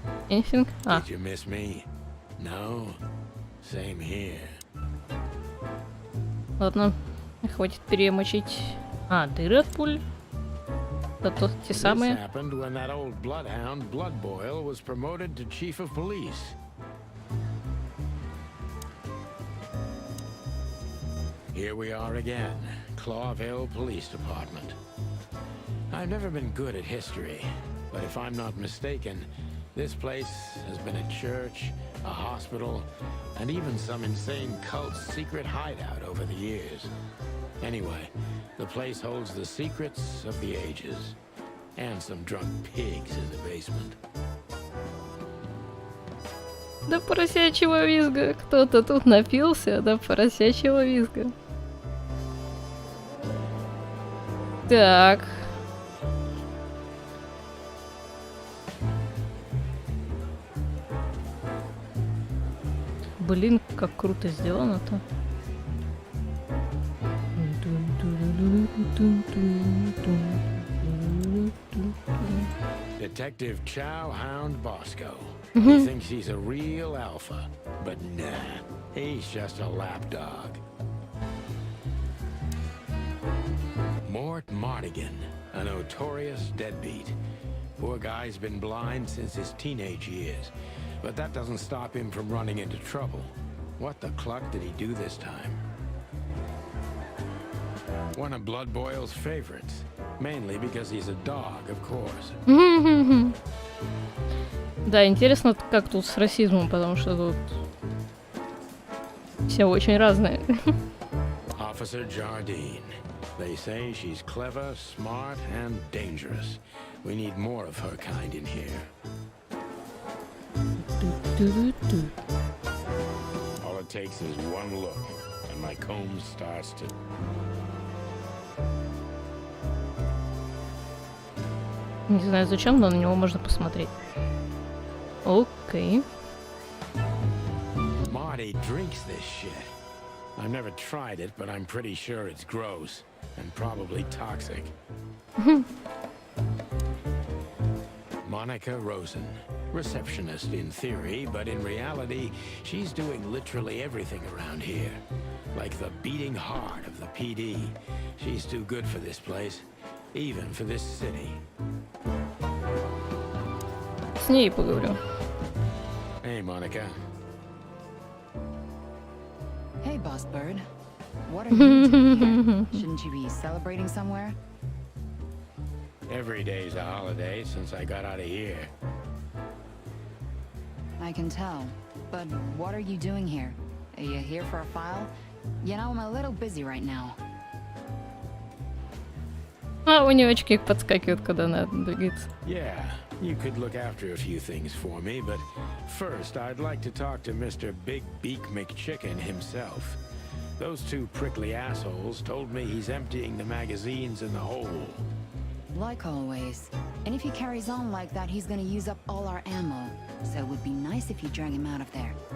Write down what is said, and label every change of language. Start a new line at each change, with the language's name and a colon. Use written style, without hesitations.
English: Anything? Did you miss me? No? Same here.
Russian: Ладно, хватит перемочить. Дыры от пуль. Это те
English: This
Russian: самые.
English: happened when that old bloodhound, Blood Boil, was promoted to chief of police. Here we are again, Clawville Police Department. I've never been good at history, but if I'm not mistaken, this place has been a church, a hospital, and even some insane cult's secret hideout over the years. Anyway, the place holds the secrets of the ages, and some drunk pigs in the basement.
Russian: До поросячьего визга. Кто-то тут напился до поросячьего визга. Так. Блин, как круто сделано-то.
English: Detective Chowhound Bosco. He thinks he's a real alpha, but nah, he's just a lapdog. Mort Mardigan, a notorious deadbeat. Poor guy's been blind since his teenage years, but that doesn't stop him from running into trouble. What the cluck did he do this time? One of Blood Boil's favorites, mainly because he's a dog, of course.
Russian: Да, интересно, как тут с расизмом, потому что тут все очень разные.
English: Officer Jardine. They say she's clever, smart, and dangerous. We need more of her kind in here. All it takes is one look, and my comb starts to...
Russian: Не знаю зачем, но на него можно посмотреть. Окей.
English: Marty Nobody drinks this shit. I've never tried it, but I'm pretty sure it's gross and probably toxic. Monica Rosen, receptionist in theory, but in reality, she's doing literally everything around here. Like the beating heart of the PD. She's too good for this place, even for this city.
Russian: С ней поговорю.
English: Hey, Monica. Hey, Boss Bird. What are you doing here? Shouldn't you be celebrating somewhere? Every day's a holiday since I got out of here. I can tell. But what are you doing here? Are you here for a file? You know, I'm a little busy right now.
Russian: А, у нее очки подскакивают, когда она двигается.
English: Yeah, you could look after a few things for me, but first I'd like to talk to Mr. Big Beak McChicken himself. Those two prickly assholes told me he's emptying the magazines in the hole. Like always. And if he carries on like that, he's gonna use up all our ammo. So it would be nice if you drag him out of there.